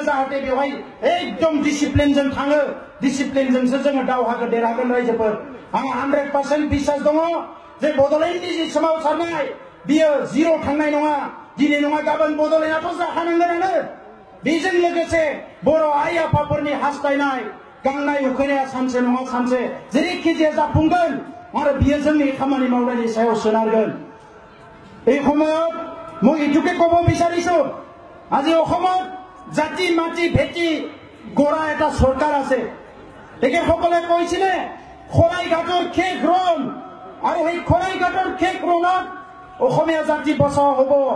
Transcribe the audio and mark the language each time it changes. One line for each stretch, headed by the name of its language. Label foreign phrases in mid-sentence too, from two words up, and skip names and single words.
Bodo: जाहाथे बेवहाय एकदम डिसिप्लिनजों थाङो डिसिप्लिनजोंसो जोङो दावहाखौ देरहागोन रायजोफोर आंहा 100% बिश्वास दङ जे बड'लेण्डनि जि सोमावसारनाय बियो जिर' थांनाय नङा दिनै नङा गाबोन बड'लेण्डआथ' जाखानांगोनानो बेजों लोगोसे बर' आइ आफाफोरनि हास्थायनाय गांनाय उखैनाया सानसे नङा सानसे जेरैखि जाया जाफुंगोन आरो बियो जोंनि खामानि मावनायनि सायाव सोनारगोन
Assamese: এই সময়ত মই এইটোকে ক'ব বিচাৰিছো আজি অসমত জাতি মাটি ভেটি গড়া এটা চৰকাৰ আছে তেখেতসকলে কৈছিলে খৰাইঘাটৰ শেষ ৰণ আৰু সেই খৰাইঘাটৰ শেষ ৰণত অসমীয়া জাতি বচাও হ'ব